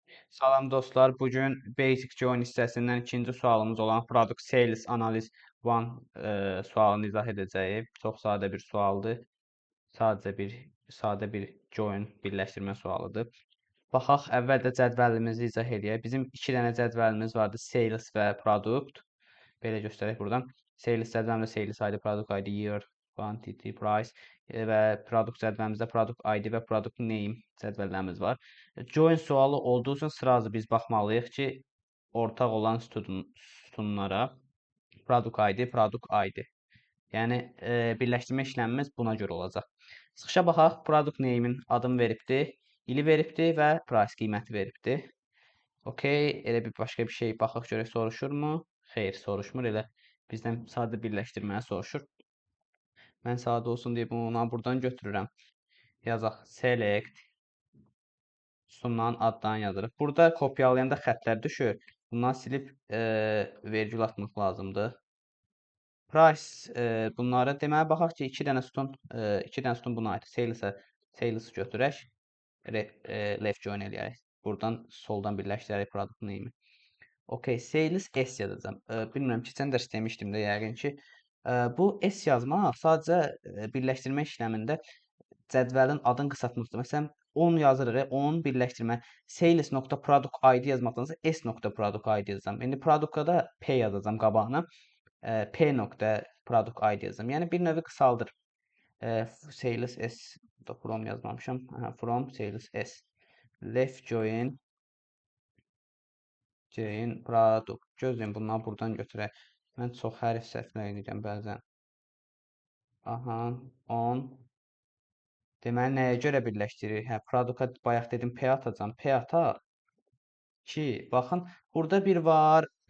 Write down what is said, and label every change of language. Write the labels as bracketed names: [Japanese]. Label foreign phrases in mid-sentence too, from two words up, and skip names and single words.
[Azerbaijani] Salam dostlar, bugün [English] Basic Join [Azerbaijani] hissəsindən ikinci sualımız olan Product Sales Analysis 1 sualını izah edəcəyik. Çox sadə bir sualdır. Sadə bir join birləşdirmə sualıdır. Baxaq, əvvəldə cədvəlimizi izah edək. Bizim iki dənə cədvəlimiz vardı, Sales və Product. Belə göstərək buradan. Sales cədvəlimizdə [English] Sales ID, Product ID, Year, Quantity, Price [Azerbaijani] və Product cədvəlimizdə [English] Product ID [Azerbaijani] və [English] Product Name [Azerbaijani] cədvəllərimiz var. Join sualı olduğu üçün sırazı biz baxmalıyıq ki, ortaq olan sütunlara [English] Product ID, Product ID. [Azerbaijani] Yəni birləşdirmə işləmimiz buna görə olacaq. Çıxışa baxaq. [English] Product name- [Azerbaijani] in adını veribdi, ili veribdi və price qiyməti veribdi. Okey, elə bir başqa bir şey baxaq görək soruşurmu? Xeyr, soruşmur. Elə bizdən sadə birləşdirməni soruşur. Mən sadə olsun deyə bunu buradan götürürəm. Yazaq select sütunların adlarını yazırıq. Burada kopyalayanda xəttlər düşür. Bundan silib vergül atmaq lazımdır. Price bunlara deməli baxaq ki, iki dənə sütun buna aid. Sales götürək. [English] Left join [Azerbaijani] eləyərək. Buradan soldan birləşdirərək [English] product name- [Azerbaijani] i. Okay, sales S yazacağam. Bilmirəm, keçən dərs demişdim də yəqin ki, bu S yazmaq sadəcə birləşdirmə işləmində cədvəlin adını qısaltmaqdır. Məsələn, 10 yazırıq, 10 birləşdirmə [English] sales.product ID [Azerbaijani] yazmaqdansa [English] S.product ID [Azerbaijani] yazacağam. İndi product'a da P yazacağam qabağına. [English] P.product ID [Azerbaijani] yazacağam. Yəni bir növ qısaldır. [English] Sales S from [Azerbaijani] yazmamışam. [English] From sales S. Left join product. [Azerbaijani] Gözləyin, bunları buradan götürək. Mən çox hərf səhvlər edirəm bəzən. Aha, 10. Deməli, nəyə görə birləşdiririk? Product'a bayaq dedim P atacam. P ataq ki, baxın, burada bir var.